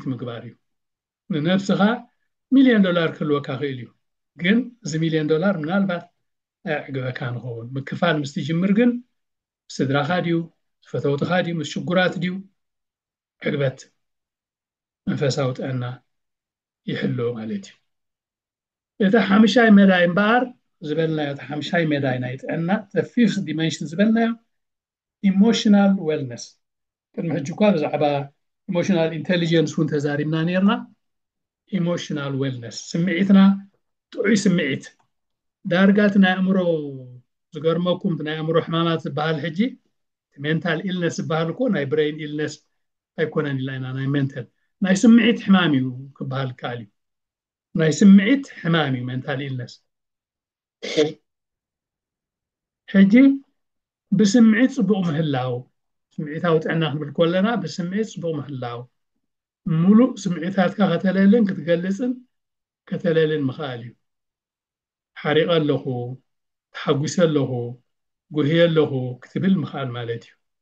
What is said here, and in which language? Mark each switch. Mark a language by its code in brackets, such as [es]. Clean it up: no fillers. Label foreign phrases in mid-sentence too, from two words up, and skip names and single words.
[ti] ምግባር እዩ ንነፍስኻ $1,000,000 ክህልወካ ክእል እዩ ግን እዚ $1,000,000 ምናልባት ኣዕግበካ ንኸውን ምክፋል ምስ ትጅምር ግን ስድራኻ ድዩ ዝፈተውትኻ ድዩ ምስ ሽጉራት ድዩ ዕግበት መንፈሳዊ ጥዕና ይሕልو ማለት እዩ እቲ ሓምሻይ መዳይ እምበኣር ዝበልናዮ እቲ ሓምሻይ መዳይ ናይ ጥዕና [en] the fifth dimension [ti] ዝበልናዮ [en] emotional wellness [ti] ቅድሚ ሕጂ እኳ ብዛዕባ [en] emotional intelligence [ti] እውን ተዛሪብና ነርና [en] emotional wellness [ti] ስምዒትና ጥዑይ ስምዒት ዳርጋት ናይ ኣእምሮ ዝገርመኩም ናይ ኣእምሮ ሕማማት ዝበሃል ሕጂ [en] mental illness [ti] ዝበሃል እኮ ናይ [en] brain illness [ti] ኣይኮነን ኢልና ናይ mental ናይ ስምዒት ሕማም እዩ ክበሃል ከኣል እዩ ናይ ስምዒት ሕማም እዩ [en] mental illness [ti] ሕጂ ብስምዒት ጽቡቕ ምህላው ስምዒታዊ ጥዕና ክንብል ከለና ብስምዒት ጽቡቕ ምህላው ሙሉእ ስምዒታትካ ከተለልን ክትገልጽን ከተለልን ምኽኣል እዩ ሓሪቐ ኣለኹ ተሓጒሰ ኣለኹ ጉህየ ኣለኹ ክትብል ምኽኣል ማለት እዩ